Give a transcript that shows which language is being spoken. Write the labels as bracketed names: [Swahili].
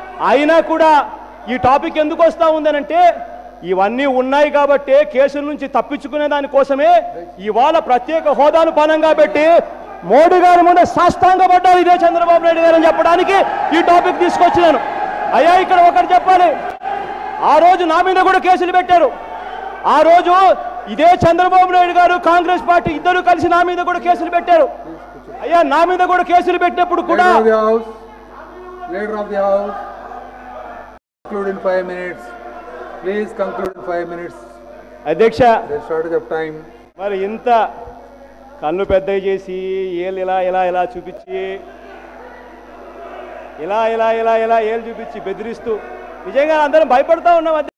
[Telugu] అయినా కూడా ఈ టాపిక్ ఎందుకు వస్తూ ఉందనంటే ఇవన్నీ ఉన్నాయి కాబట్టి కేసుల నుంచి తప్పించుకునే దానికోసమే ఇవాళ ప్రత్యేక హోదాను పనంగా పెట్టి మోడీ గారి ముందు సాష్టాంగపడ్డారు ఇదే చంద్రబాబు నాయుడు గారు అని చెప్పడానికి ఈ టాపిక్ తీసుకొచ్చినాను. అయ్యా ఇక్కడ ఒకటి చెప్పాలి, ఆ రోజు నా మీద కూడా కేసులు పెట్టారు. ఆ రోజు ఇదే చంద్రబాబు నాయుడు గారు కాంగ్రెస్ పార్టీ ఇద్దరు కలిసి నా మీద కూడా కేసులు పెట్టారు. అయ్యా నా మీద కూడా కేసులు పెట్టినప్పుడు కూడా [English] Leader of the House, conclude in 5 minutes. Please conclude in 5 minutes. [Telugu] అధ్యక్ష [English] The shortage of time. [Telugu] మరి ఇంత కళ్ళు పెద్దవి చేసి ఏళ్ళు ఇలా ఇలా ఇలా చూపించి ఇలా ఇలా ఇలా ఇలా ఏళ్ళు చూపించి బెదిరిస్తూ నిజంగా అందరం భయపడతా ఉన్నాం.